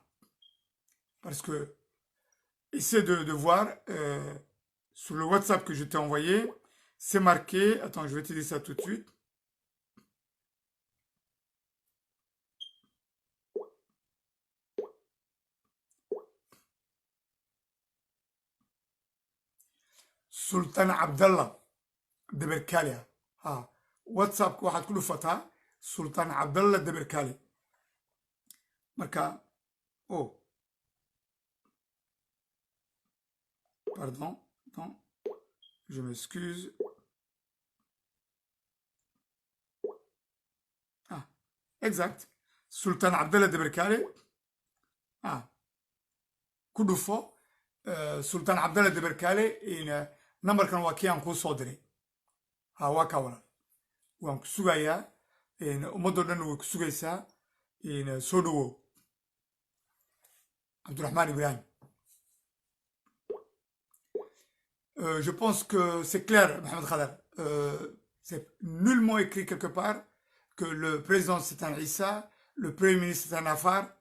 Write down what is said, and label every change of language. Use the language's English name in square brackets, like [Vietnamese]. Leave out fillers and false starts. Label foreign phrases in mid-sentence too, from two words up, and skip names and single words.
[French] Parce que, essaie de voir, sur le WhatsApp que je t'ai envoyé, c'est marqué, attends, je vais te dire ça tout de suite. Sultan Abdallah de Berkalia. [Somali] Ah, WhatsApp waxaad ku dhufataa Sultan Abdallah de Berkali. Marka, oh. [French] Pardon, non. Je m'excuse. Ah, exact. Sultan Abdallah de Berkali. Ah. [Somali] Ku dhufo Sultan Abdallah de Berkali in numberkan waa kii aan kuu soo diray ha waa ka walan waan ku sugayaa ummadoo dhan way ku sugaysaa soo dhawow Abdurrahman Ibrahim. [French] Je pense que c'est clair, Mohamed Khadar. C'est nullement écrit quelque part que le président c'est un Issa, le premier ministre c'est un Afar.